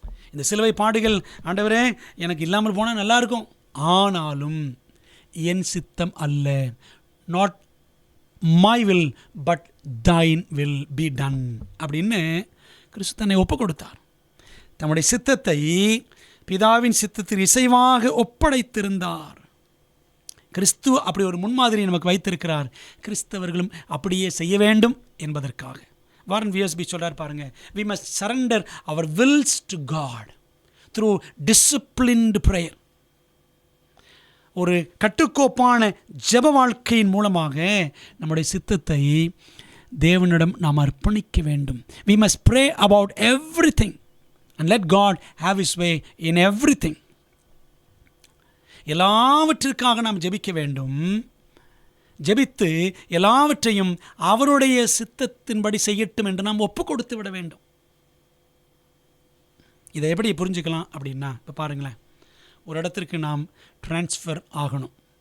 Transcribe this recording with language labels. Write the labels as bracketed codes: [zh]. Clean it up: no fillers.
[ta] இந்த சிலுவை பாடுகள், ஆண்டவரே எனக்கு இல்லாமல் போனால் நல்லா இருக்கும், ஆனாலும் என் சித்தம் அல்ல, [en] not my will but thine will be done [ta] அப்படின்னு கிறிஸ்து தன்னை ஒப்பு கொடுத்தார். தம்முடைய சித்தத்தை பிதாவின் சித்தத்தில் இசைவாக ஒப்படைத்திருந்தார். கிறிஸ்து அப்படி ஒரு முன்மாதிரி நமக்கு வைத்திருக்கிறார். கிறிஸ்தவர்களும் அப்படியே செய்ய வேண்டும் என்பதற்காக. வாரன் விஎஸ்பி சொல்றார் பாருங்க, [en] we must surrender our wills to God through disciplined prayer. [ta] ஒரு கட்டுக்கோப்பான ஜெப வாழ்க்கையின் மூலமாக நம்முடைய சித்தத்தை தேவனிடம் நாம் அர்ப்பணிக்க வேண்டும். [en] We must pray about everything and let God have His way in everything. [ta] எல்லாவற்றிற்காக நாம் ஜெபிக்க வேண்டும். ஜெபித்து எல்லாவற்றையும் அவருடைய சித்தத்தின்படி செய்யட்டும் என்று நாம் ஒப்பு கொடுத்து விட வேண்டும். இதை எப்படி புரிஞ்சுக்கலாம் அப்படின்னா, இப்போ பாருங்களேன், ஒரு இடத்திற்கு நாம் ட்ரான்ஸ்ஃபர் ஆகணும்.